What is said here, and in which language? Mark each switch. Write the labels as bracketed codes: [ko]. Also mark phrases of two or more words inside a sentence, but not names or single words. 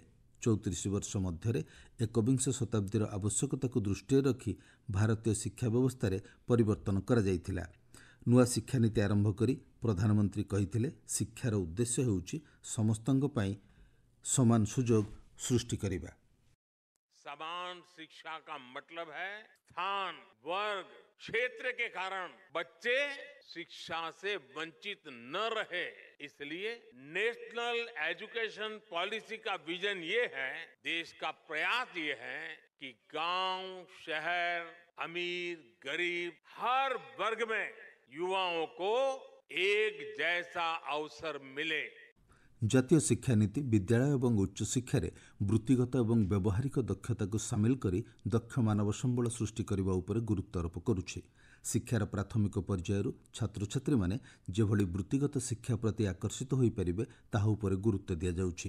[or] 34 ବର୍ଷ ମଧ୍ୟରେ ଏକବିଂଶ ଶତାବ୍ଦୀର ଆବଶ୍ୟକତାକୁ ଦୃଷ୍ଟିରେ ରଖି ଭାରତୀୟ ଶିକ୍ଷା ବ୍ୟବସ୍ଥାରେ ପରିବର୍ତ୍ତନ କରାଯାଇଥିଲା। ନୂଆ ଶିକ୍ଷାନୀତି ଆରମ୍ଭ କରି ପ୍ରଧାନମନ୍ତ୍ରୀ କହିଥିଲେ, ଶିକ୍ଷାର ଉଦ୍ଦେଶ୍ୟ ହେଉଛି ସମସ୍ତଙ୍କ ପାଇଁ ସମାନ ସୁଯୋଗ ସୃଷ୍ଟି କରିବା। [hi] समान शिक्षा का मतलब है स्थान, वर्ग, क्षेत्र के कारण बच्चे शिक्षा से वंचित न रहे। इसलिए नेशनल एजुकेशन पॉलिसी का विजन ये है, देश का प्रयास ये है कि गांव, शहर, अमीर, गरीब हर वर्ग में युवाओं को एक जैसा अवसर मिले। [or] ଜାତୀୟ ଶିକ୍ଷାନୀତି ବିଦ୍ୟାଳୟ ଏବଂ ଉଚ୍ଚଶିକ୍ଷାରେ ବୃତ୍ତିଗତ ଏବଂ ବ୍ୟବହାରିକ ଦକ୍ଷତାକୁ ସାମିଲ କରି ଦକ୍ଷ ମାନବ ସମ୍ବଳ ସୃଷ୍ଟି କରିବା ଉପରେ ଗୁରୁତ୍ୱାରୋପ କରୁଛି। ଶିକ୍ଷାର ପ୍ରାଥମିକ ପର୍ଯ୍ୟାୟରୁ ଛାତ୍ରଛାତ୍ରୀମାନେ ଯେଭଳି ବୃତ୍ତିଗତ ଶିକ୍ଷା ପ୍ରତି ଆକର୍ଷିତ ହୋଇପାରିବେ ତାହା ଉପରେ ଗୁରୁତ୍ୱ ଦିଆଯାଉଛି।